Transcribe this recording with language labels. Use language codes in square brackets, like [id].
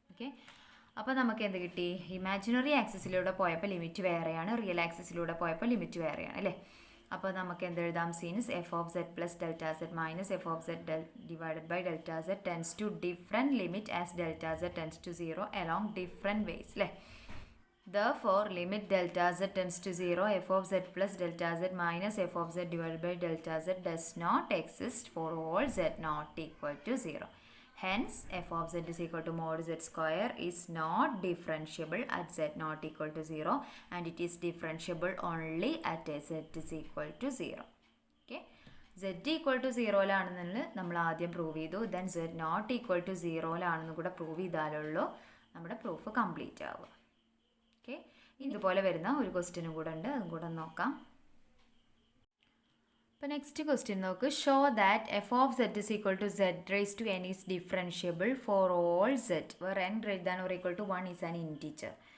[ml] Okay, അപ്പോൾ നമുക്ക് എന്ത് കിട്ടി, ഇമാജിനറി ആക്സിസിലൂടെ പോയപ്പോൾ ലിമിറ്റ് വേറെയാണ്, റിയൽ ആക്സിസിലൂടെ പോയപ്പോൾ ലിമിറ്റ് വേറെയാണ് അല്ലേ. അപ്പോൾ നമുക്ക് എന്തെഴുതാം, [en] since f of z plus delta z minus f of z divided by delta z tends to different limit as delta z tends to 0 along different ways [ml] അല്ലേ. [en] Therefore, limit delta z tends to 0, f of z plus delta z minus f of z divided by delta z does not exist for all z not equal to 0. Hence, f of z is equal to mod z square is not differentiable at z not equal to 0 and it is differentiable only at z is equal to 0. Okay. [ml] z equal to 0 നമ്മൾ ആദ്യം prove ചെയ്തു, [en] then z not equal to 0 [ml] കൂടെ prove ചെയ്താലുള്ളൂ നമ്മുടെ proof complete ആവുക. Okay, ഇതുപോലെ വരുന്ന ഒരു ക്വസ്റ്റ്യനും കൂടെ ഉണ്ട്, അതും കൂടെ നോക്കാം. അപ്പോൾ നെക്സ്റ്റ് ക്വസ്റ്റ്യൻ നോക്ക്, [en] Show that f of z is equal to z raise to n is differentiable for all z where n greater than or equal to 1 is an integer.